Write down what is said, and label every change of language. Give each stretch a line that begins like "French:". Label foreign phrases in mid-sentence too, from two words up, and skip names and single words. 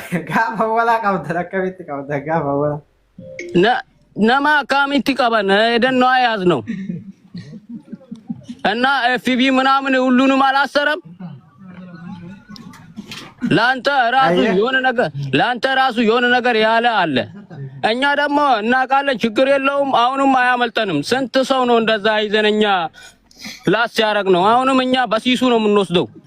Oromo: gaafa walaa qabdan akkamitti qabdan gaafa walaa nama akkamitti qaban
Amharic: ሄደን ያዝ ነው እና ኤፍቢ ምናምን ሁሉንም አላሰረም ላንተ ራሱ የሆነ ነገር ያለ አለ እኛ ደግሞ እናቃለን ችግር የለውም አሁንም አያመልጠንም ስንት ሰው ነው እንደዛ ይዘነኛ ፕላስ ያረግ ነው አሁንም እኛ በሲሱ ነው የምንወስደው